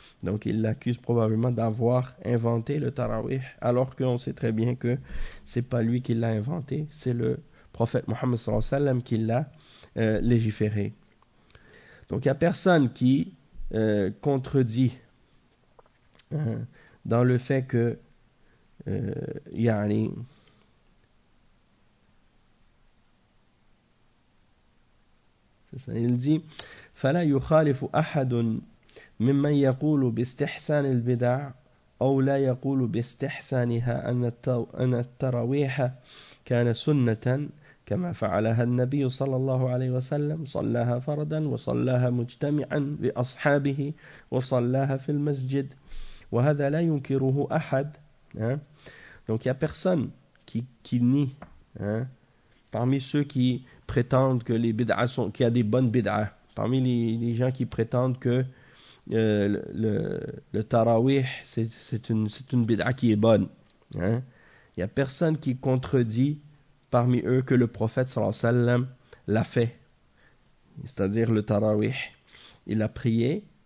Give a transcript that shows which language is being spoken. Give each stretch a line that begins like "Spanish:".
French: Donc ils l'accusent probablement d'avoir inventé le tarawih, alors qu'on sait très bien que c'est pas lui qui l'a inventé, c'est le prophète Mohammed
Arabic: sallallahu alayhi wa sallam
French: qui l'a légiféré. Donc il y a personne qui contredit dans le fait que il dit
Arabic: فَلَا يُخَالِفُ أَحَدٌ مِمَّنْ يَقُولُ بِاسْتِحْسَانِ الْبِدَعِ أَوْ لَا يَقُولُ بِاسْتِحْسَانِهَا أَنَّ التَّرَوِيحَ كَانَ سُنَّةً كَمَا فَعَلَهَا النَّبِيُّ صلى الله عليه وسلم صلاها فردا وصلاها مجتمعا بأصحابه وصلاها في المسجد وهذا لا ينكره أحد.
French: Donc il y a personne qui nie parmi ceux qui prétendent que les bid'a sont, qu'il y a des bonnes bid'a, parmi les gens qui prétendent que le tarawih c'est une bid'a qui est bonne, hein, il y a personne qui contredit parmi eux que le prophète
Arabic: sallallahu alayhi wa sallam
French: l'a fait, c'est-à-dire le tarawih, il a prié